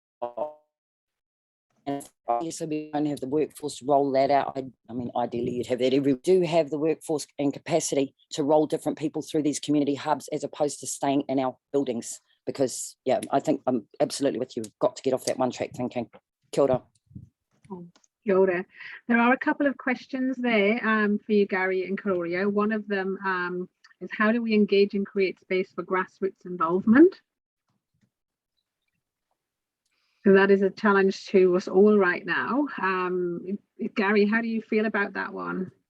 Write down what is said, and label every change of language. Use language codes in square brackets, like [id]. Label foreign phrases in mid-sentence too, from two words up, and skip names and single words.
[en] And so we don't have the workforce to roll that out. I mean, ideally you'd have that. We do have the workforce and capacity to roll different people through these community hubs as opposed to staying in our buildings. Because, yeah, I think I'm absolutely with you. We've got to get off that one track thinking. [mi] Kia ora. Oh, kia ora. [en] There are a couple of questions there for you, Gary and Karoria. One of them is, how do we engage and create space for grassroots involvement? So that is a challenge to us all right now. Gary, how do you feel about that one?